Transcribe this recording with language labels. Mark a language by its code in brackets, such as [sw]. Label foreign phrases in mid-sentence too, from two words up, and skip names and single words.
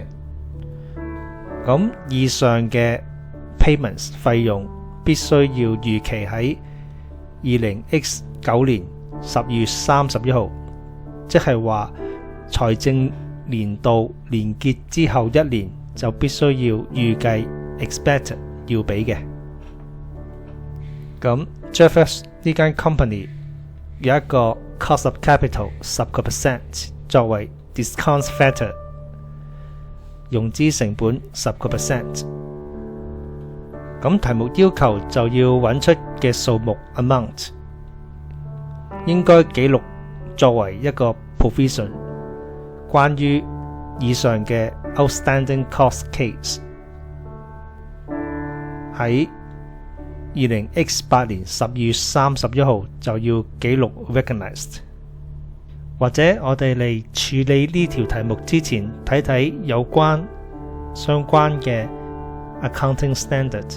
[yue] 咁以上嘅payments 費用必須要預期喺20X9年10月31號，即係話財政年度年結之後1年就必須要預計 expected 要俾嘅。咁 Jeffers 呢間 company 有一個 [en] cost of capital [yue] 10% 作為 [en] discount factor， [yue] 融資成本10%。咁題目要求就要揾出嘅數目 amount， 應該記錄作為一個 provision， 關於以上嘅 [en] outstanding cost case [yue] 喺20X8年10月31號就要記錄 recognized。或者我哋嚟處理呢條題目之前，睇睇有關相關嘅 [en] accounting standard。